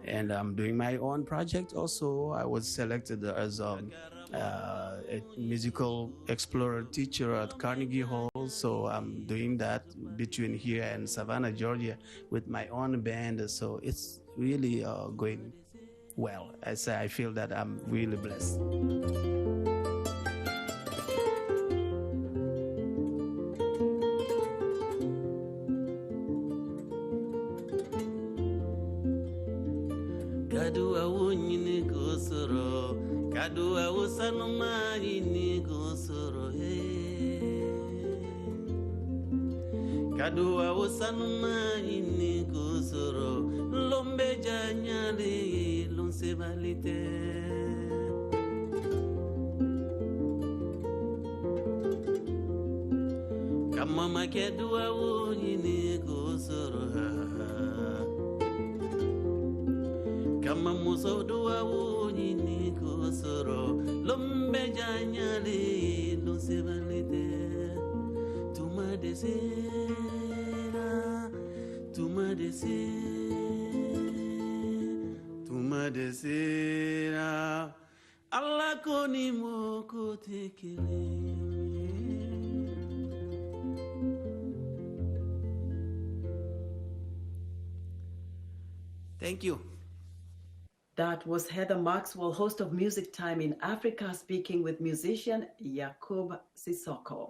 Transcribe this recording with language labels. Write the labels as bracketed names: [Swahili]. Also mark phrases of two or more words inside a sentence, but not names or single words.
[English] And I'm doing my own project also. I was selected as a musical explorer teacher at Carnegie Hall. So I'm doing that between here and Savannah, Georgia with my own band. So it's really going well. I feel that I'm really blessed. [Bambara] Kadua unyini kosoro, kadua usanuma yini kosoro Kadua usanuma yini kosoro, lombe janyale lonse balite. Kama makedua unyini kosoro Kama muso dua unyini kosoro, lombe janyale lonse balite. Tuma desera, tuma desera, Allah koni moko tekele. [English] Thank you. That was Heather Maxwell, host of Music Time in Africa, speaking with musician Yacouba Sissoko.